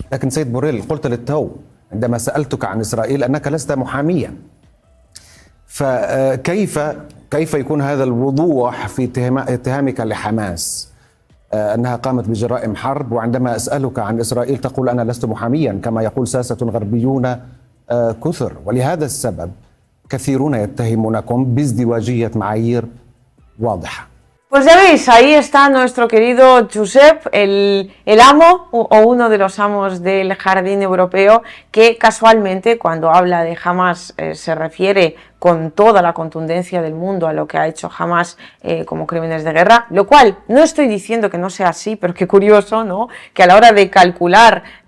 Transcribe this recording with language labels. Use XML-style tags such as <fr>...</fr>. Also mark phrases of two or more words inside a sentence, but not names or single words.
<ar>لكن سيد بوريل، قلت للتو عندما سألتك عن إسرائيل أنك لست محاميا، فكيف يكون هذا الوضوح في اتهامك لحماس أنها قامت بجرائم حرب، وعندما أسألك عن إسرائيل تقول أنا لست محاميا، كما يقول ساسة غربيون كثر، ولهذا السبب كثيرون يتهمونكم بازدواجية معايير واضحة.</ar> <es>Pues ya veis, ahí está nuestro querido Josep, el amo o uno de los amos del jardín europeo, que casualmente cuando habla de Hamas se refiere con toda la contundencia del mundo a lo que ha hecho Hamas como crímenes de guerra, lo cual no estoy diciendo que no sea así, pero qué curioso, ¿no?, que a la hora de calcular</es>